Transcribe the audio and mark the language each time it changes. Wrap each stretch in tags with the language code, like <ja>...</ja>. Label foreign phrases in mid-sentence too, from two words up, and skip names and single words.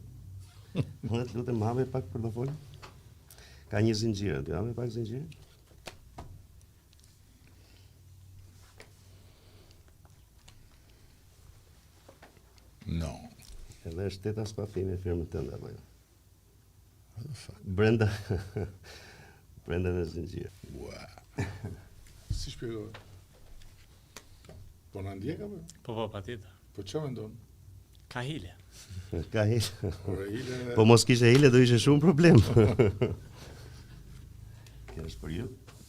<sq>Unë të lutem hape pak portofolin. Ka një zinxhir aty, hape pak zinxhir. No. Edhe është 8 as papi me firmën tënde apo jo?</sq> <en>What the fuck?</en> <sq>Brenda në zinxhir. Wow. Si shpjegohet? Po na ndjek apo? Po, patjetër. Po ç'a mendon? Ka hile. Ka hile. Por hile. Po mos kishe hile do ishe shumë problem. Kjo është për ju.</sq>